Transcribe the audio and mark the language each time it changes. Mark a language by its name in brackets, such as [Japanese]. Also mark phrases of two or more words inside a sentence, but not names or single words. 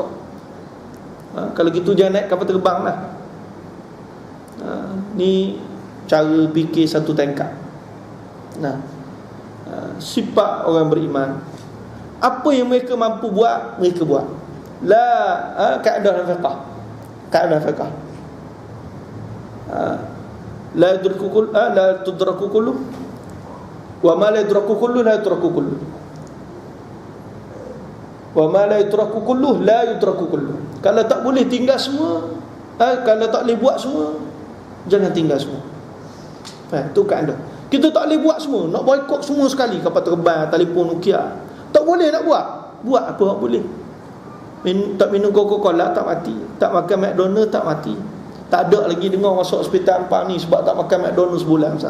[Malay] Kalau gitu jangan naik kapal terbang lah. Ni cara fikir satu tingkat. Sifat orang beriman, apa yang mereka mampu buat, mereka buat. Kaedah fiqh, kaedah fiqh, [Arabic] لا تدرك كل وما لا يدرك كل لا يدرك كل وما لا يدرك كل لا يدرك كل. [Malay] Kalau tak boleh tinggal semua, kalau tak boleh buat semua, jangan tinggal semua. Itu kaedah. Kita tak boleh buat semua, nak boikot semua sekali, kapal terbang, telefon Nokia, tak boleh nak buat. Buat apa tak boleh. Tak minum Coca-Cola tak mati, tak makan McDonald's tak mati, Tak ada lagi dengar masuk hospital hangpa ni sebab tak makan McDonald's sebulan Ustaz.